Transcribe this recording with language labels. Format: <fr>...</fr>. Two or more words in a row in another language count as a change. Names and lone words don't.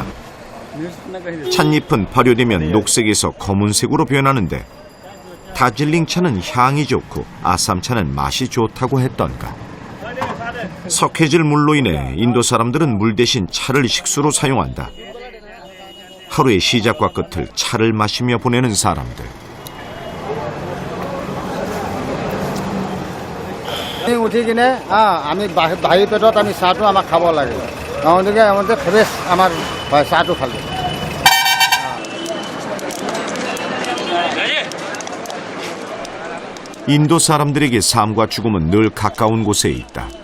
<ko>찻잎은 발효되면 녹색에서 검은색으로 변하는데 다질링 차는 향이 좋고 아삼차는 맛이 좋다고 했던가. 석회질 물로 인해 인도 사람들은 물 대신 차를 식수로 사용한다. 하루의 시작과 끝을 차를 마시며 보내는 사람들.</ko> <as>উঠি কিনে আমি বাহিৰ পেটত আমি চাহটো আমাক খাব লাগে গতিকে আমাদের ফ্ৰেছ আমাৰ হয় চাহটো খালে</as> <ko>인도 사람들에게 삶과 죽음은 늘 가까운 곳에 있다.</ko>